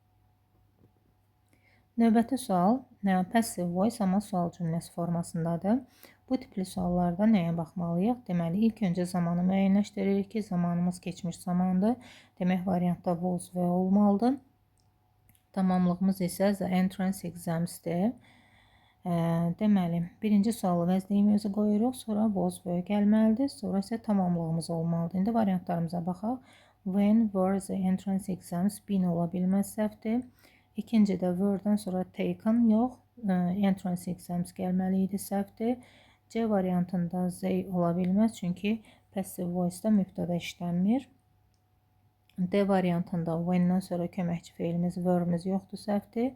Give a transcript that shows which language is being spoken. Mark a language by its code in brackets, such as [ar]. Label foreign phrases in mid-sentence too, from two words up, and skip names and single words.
[az] Növbəti sual [en] passive voice, [az] amma sual cümləsi formasındadır. Bu tipli suallarda nəyə baxmalıyıq? Deməli, ilk öncə zamanı müəyyənləşdiririk ki, zamanımız keçmiş zamandır. Demək, variantda was və olmalıdır. Tamamlığımız isə [en] the entrance exams- [az] dir. Deməli, birinci sualı vəzliyimi özü qoyuruq, sonra was və gəlməlidir, sonra isə tamamlığımız olmalıdır. İndi variantlarımıza baxaq. [en] When were the entrance exams been [az] ola bilməz, səhvdir. İkincidə were-dən sonra taken yox, [en] entrance exams [az] gəlməli idi, səhvdir. C variantında they ola bilməz, çünki [en] passive voice- [az] da mübtəda işlənmir. D variantında when-dən sonra köməkçi feilimiz, were-miz yoxdur, səhvdir.